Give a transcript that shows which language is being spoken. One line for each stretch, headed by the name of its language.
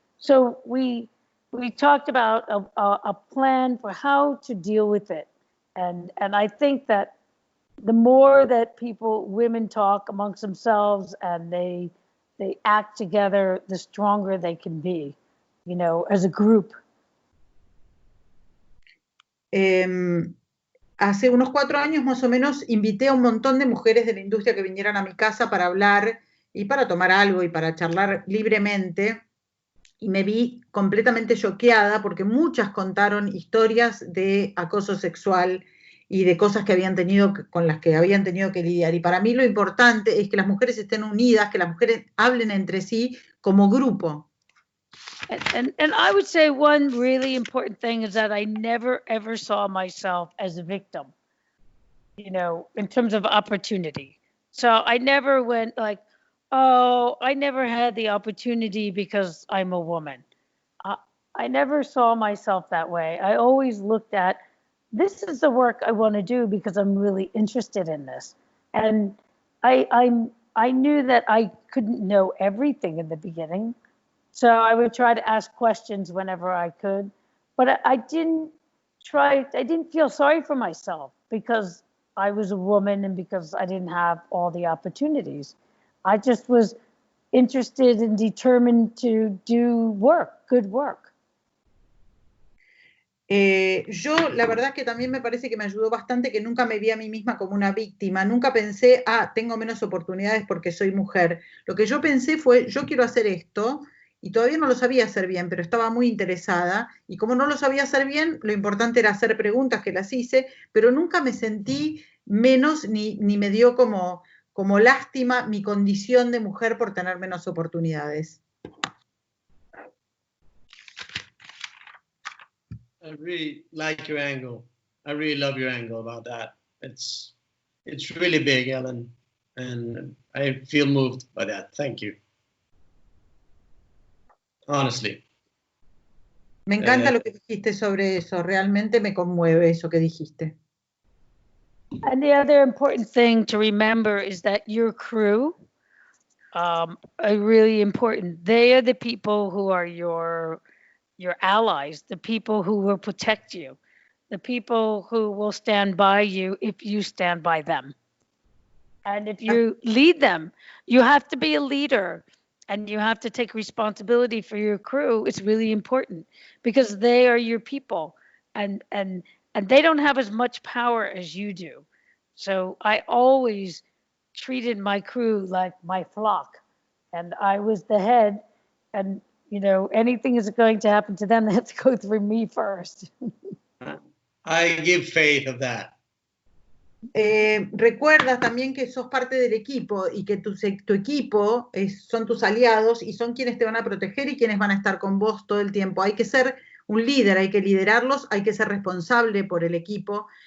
English: So we talked about a plan for how to deal with it, and I think that the more that women talk amongst themselves and they act together, the stronger they can be, as a group.
Spanish: Hace unos 4 años más o menos invité a un montón de mujeres de la industria que vinieran a mi casa para hablar y para tomar algo y para charlar libremente, y me vi completamente choqueada porque muchas contaron historias de acoso sexual y de cosas que con las que habían tenido que lidiar. Y para mí lo importante es que las mujeres estén unidas, que las mujeres hablen entre sí como grupo.
English: And I would say one really important thing is that I never ever saw myself as a victim, in terms of opportunity. So I never went like, oh, I never had the opportunity because I'm a woman. I never saw myself that way. I always looked at, this is the work I want to do because I'm really interested in this. And I knew that I couldn't know everything in the beginning. So I would try to ask questions whenever I could, but I didn't feel sorry for myself because I was a woman and because I didn't have all the opportunities. I just was interested and determined to do good work.
Spanish: Yo, la verdad que también me parece que me ayudó bastante que nunca me vi a mí misma como una víctima, nunca pensé, tengo menos oportunidades porque soy mujer. Lo que yo pensé fue, yo quiero hacer esto, y todavía no lo sabía hacer bien, pero estaba muy interesada, y como no lo sabía hacer bien, lo importante era hacer preguntas, que las hice, pero nunca me sentí menos ni me dio como lástima mi condición de mujer por tener menos oportunidades.
English: I really like your angle. I really love your angle about that. It's really big, Ellen, and I feel moved by that. Thank you. Honestly.
Spanish: Me encanta lo que dijiste sobre eso, realmente me conmueve eso que dijiste.
English: And the other important thing to remember is that your crew are really important. They are the people who are your allies, the people who will protect you, the people who will stand by you if you stand by them. And if you lead them, you have to be a leader and you have to take responsibility for your crew. It's really important because they are your people and they don't have as much power as you do. So I always treated my crew like my flock, and I was the head, and anything is going to happen to them, they have to go through me first. I give faith of that.
Spanish: Recuerda también que sos parte del equipo y que tu equipo son tus aliados y son quienes te van a proteger y quienes van a estar con vos todo el tiempo. Hay que ser un líder, hay que liderarlos, hay que ser responsable por el equipo.